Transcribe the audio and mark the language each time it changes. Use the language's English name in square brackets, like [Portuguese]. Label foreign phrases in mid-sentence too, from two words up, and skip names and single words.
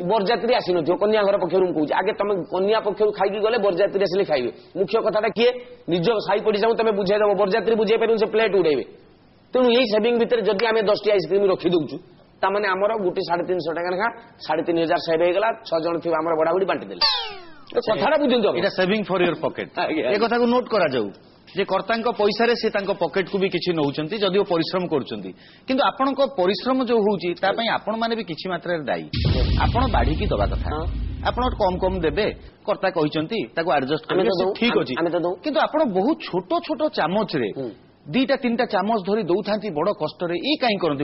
[Odia] ବରଯାତ୍ରୀ ଆସିନଥିବ, କନ୍ୟା ଘର ପକ୍ଷରୁ ମୁଁ କହୁଛି, ଆଗେ ତମେ କନ୍ୟା ପକ୍ଷରୁ ଖାଇକି ଗଲେ ବରଯାତ୍ରୀ ଆସିଲେ ଖାଇବେ। ମୁଖ୍ୟ କଥାଟା କିଏ? ନିଜ ସାହି ପଡିଶାଙ୍କୁ ତମେ ବୁଝେଇଦବ, ବରଯାତ୍ରୀ ବୁଝେଇ ପାରିବ, ସେ ପ୍ଲେଟ ଉଡେଇବେ। ତେଣୁ ଏଇ ସେଭିଂ ଭିତରେ ଯଦି ଆମେ 10ଟି ଆଇସ୍କ୍ରିମ ରଖି ଦଉଛୁ ତାମାନେ ଆମର ଗୋଟେ 350 ଟଙ୍କା ଲେଖା 3500 ସେଭ୍ ହେଇଗଲା। 6 ଜଣ ଥିବା ଆମର ବଢା ବଢି ବାଣ୍ଟି ଦେଲେ। କଥାଟା ବୁଝନ୍ତୁ, [English] এটা saving for your pocket. [Odia] ଆଜ୍ଞା। ଏ କଥାକୁ ନୋଟ କରାଯାଉ ଯେ କର୍ତ୍ତାଙ୍କ ପଇସାରେ ସେ ତାଙ୍କ ପକେଟକୁ ବି କିଛି ନଉଛନ୍ତି ଯଦିଓ ପରିଶ୍ରମ କରୁଛନ୍ତି, କିନ୍ତୁ ଆପଣଙ୍କ ପରିଶ୍ରମ ଯୋଉ ହଉଛି ତା ପାଇଁ ଆପଣ ମାନେ ବି କିଛି ମାତ୍ରାରେ ଦାୟୀ। ଆପଣ ବାଢିକି ଦବା କଥା, ଆପଣ କମ କମ ଦେବେ, କର୍ତ୍ତା କହିଛନ୍ତି ତାକୁ ଆଡଜଷ୍ଟ କରିବେ, ଠିକ ଅଛି, କିନ୍ତୁ ଆପଣ ବହୁତ ଛୋଟ ଛୋଟ ଚାମଚରେ 2ଟା 3ଟା ଚାମଚ ଧରି ଦଉଥାନ୍ତି ବଡ କଷ୍ଟରେ, ଏଇ କାହିଁ କରନ୍ତି?